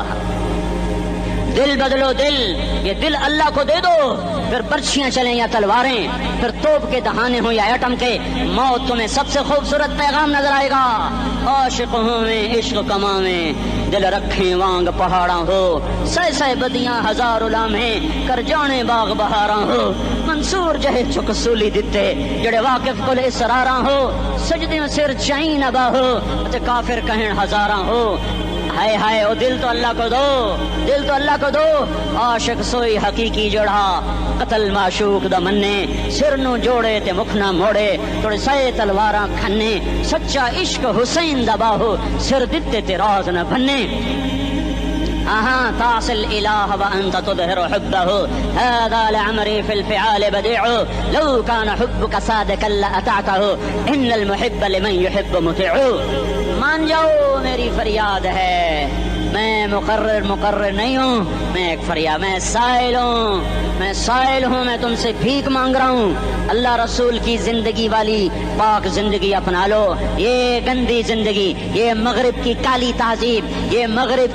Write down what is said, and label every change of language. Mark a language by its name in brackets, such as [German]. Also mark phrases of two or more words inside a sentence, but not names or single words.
[Urdu] دل بدلو دل, یہ دل اللہ کو دے دو, پھر برچھیاں چلیں یا تلواریں, پھر توپ کے دہانے ہوں یا ایٹم کے, موت تمہیں سب سے خوبصورت پیغام نظر آئے گا. [Punjabi] عاشق ہوں میں عشق کماویں, دل رکھیں وانگ پہاڑاں ہو, سہ بدیاں ہزار لامہیں کر جانے باغ بہاراں ہو. منصور جہے چک سولی دتے جڑے واقف کل اسراراں ہو, سجدیوں سر چائیں نبا ہو تے کافر کہیں ہزاراں ہو. [Urdu] ہائے ہائے او دل تو اللہ کو دو, دل تو اللہ کو دو. [Punjabi] عاشق سوئی حقیقی جڑا, قتل معشوق دا مننے, سر نو جوڑے تے مکھ نہ موڑے, توڑے سائے تلواراں کھنے. سچا عشق حسین دا باہو, سر دتے تے راز نہ بھنے. [Arabic] تعصي الإله وأنت تظهر حبه, هذا لعمري في الفعال بديع, لو كان حبك صادقا لأطعته, إن المحب لمن يحب مطيع. [Urdu] مان جاؤ میری فریاد ہے, میں مقرر نہیں ہوں، میں ایک فریاد، میں سائل ہوں، میں تم سے بھیک مانگ رہا ہوں۔ اللہ رسول کی زندگی والی پاک زندگی اپنا لو، یہ گندی زندگی، یہ مغرب کی کالی تہذیب، یہ مغرب